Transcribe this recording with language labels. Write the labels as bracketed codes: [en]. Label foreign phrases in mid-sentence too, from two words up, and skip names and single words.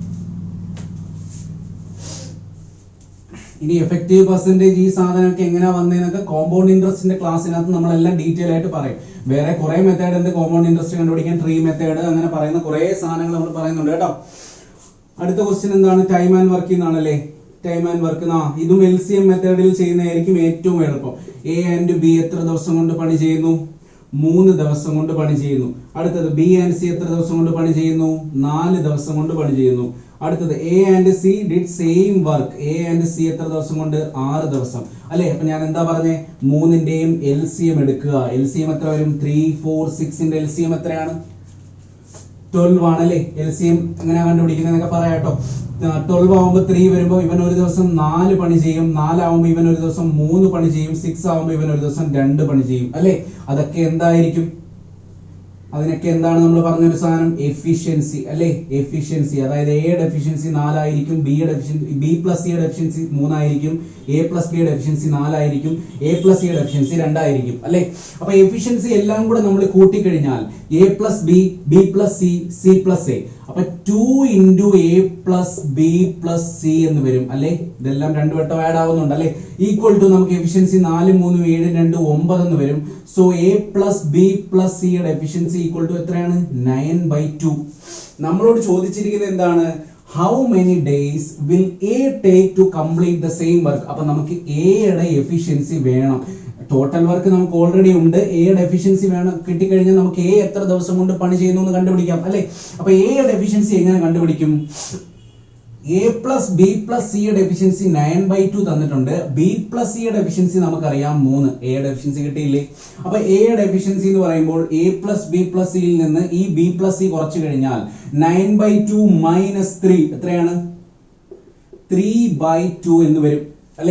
[ml] ഇനി [en] effective percentage [ml] ഈ സാധനമൊക്കെ എങ്ങനെയാ വന്നതെന്നൊക്കെ [en] compound interestന്റെ [ml] ക്ലാസ്സിനകത്ത് നമ്മളെല്ലാം ഡീറ്റെയിൽ ആയിട്ട് പറയും. വേറെ കുറെ മെത്തേഡ് ഉണ്ട് [en] compound interest [ml] കണ്ടുപിടിക്കാൻ. [en] tree method [ml] അങ്ങനെ പറയുന്ന കുറെ സാധനങ്ങൾ നമ്മൾ പറയുന്നുണ്ട് കേട്ടോ. അടുത്ത ക്വസ്റ്റ്യൻ എന്താണ്? [en] time and work [ml] എന്നാണല്ലേ. [en] time and work [ml] ഇതും [en] LCM methodൽ [ml] ചെയ്യുന്നതായിരിക്കും ഏറ്റവും എളുപ്പം. [en] A and B [ml] എത്ര ദിവസം കൊണ്ട് പണി ചെയ്യുന്നു? 3 ദിവസം കൊണ്ട് പണി ചെയ്യുന്നു. അടുത്തത് [en] B and C [ml] എത്ര ദിവസം കൊണ്ട് പണി ചെയ്യുന്നു? 4 ദിവസം കൊണ്ട് പണി ചെയ്യുന്നു. [en] അടുത്തത് A and C did same work. A and C [ml] എത്ര ദിവസം കൊണ്ട്? 6 ദിവസം അല്ലെ. അപ്പൊ ഞാൻ എന്താ പറഞ്ഞേ? 3ന്റെയും LCM എടുക്കുക. LCM എത്ര വരും? 3, 4, 6ന്റെ LCM എത്രയാണ്? 12 ആണല്ലേ. LCM എങ്ങനെയാ കണ്ടുപിടിക്കുന്നതൊക്കെ പറയാട്ടോ. 12 ആവുമ്പോൾ 3 വരുമ്പോൾ ഇവൻ ഒരു ദിവസം 4 പണി ചെയ്യും. 4 ആവുമ്പോൾ ഇവൻ ഒരു ദിവസം 3 പണി ചെയ്യും. 6 ആവുമ്പോൾ ഇവൻ ഒരു ദിവസം 2 പണി ചെയ്യും അല്ലെ. അതൊക്കെ എന്തായിരിക്കും? അതിനൊക്കെ എന്താണ് നമ്മൾ പറഞ്ഞൊരു സാധനം? എഫിഷ്യൻസി അല്ലെ. എഫിഷ്യൻസി അതായത് എയുടെ എഫിഷ്യൻസി 4 ആയിരിക്കും. [en] B plus C [ml] യുടെ എഫിഷ്യൻസി 3 ആയിരിക്കും. [en] A plus B [ml] യുടെ എഫിഷ്യൻസി 4 ആയിരിക്കും. [en] A plus C [ml] യുടെ എഫിഷ്യൻസി 2 ആയിരിക്കും അല്ലെ. അപ്പൊ എഫിഷ്യൻസി എല്ലാം കൂടെ നമ്മൾ കൂട്ടിക്കഴിഞ്ഞാൽ [en] A plus B, B plus C, C plus A. [ml] അപ്പൊ [en] 2 into A plus B plus C [ml] എന്ന് വരും അല്ലെ. ഇതെല്ലാം 2 വട്ടം ആഡ് ആവുന്നുണ്ട് അല്ലെ. [en] equal to [ml] നമുക്ക് എഫിഷ്യൻസി 4, 3, 7, 2, 9 എന്ന് വരും. സോ [en] A plus B plus C [ml] യുടെ എഫിഷ്യൻസി [en] equal to [ml] എത്രയാണ്? 9/2. നമ്മളോട് ചോദിച്ചിരിക്കുന്നത് എന്താണ്? How many days will A take to complete the same work? അപ്പൊ നമുക്ക് A യുടെ എഫിഷ്യൻസി വേണം. [en] total work [ml] നമുക്ക് ഓൾറെഡി ഉണ്ട്. എയുടെ എഫിഷ്യൻസി വേണം. കിട്ടിക്കഴിഞ്ഞാൽ നമുക്ക് A എത്ര ദിവസം കൊണ്ട് പണി ചെയ്യുന്നു എന്ന് കണ്ടുപിടിക്കാം അല്ലെ. അപ്പൊ എയുടെ എഫിഷ്യൻസി എങ്ങനെ കണ്ടുപിടിക്കും? [en] A plus B plus C [ml] യുടെ എഫിഷ്യൻസി 9/2 തന്നിട്ടുണ്ട്. [en] B plus C [ml] യുടെ എഫിഷ്യൻസി നമുക്കറിയാം 3. എയുടെ എഫിഷ്യൻസി കിട്ടിയില്ലേ. അപ്പൊ എയുടെ എഫിഷ്യൻസി എന്ന് പറയുമ്പോൾ [en] A plus B plus C [ml] യിൽ നിന്ന് ഈ [en] B plus C [ml] കുറച്ചു കഴിഞ്ഞാൽ [en] 9/2 minus 3 [ml] എത്രയാണ്? 3/2 എന്ന് വരും അല്ലെ.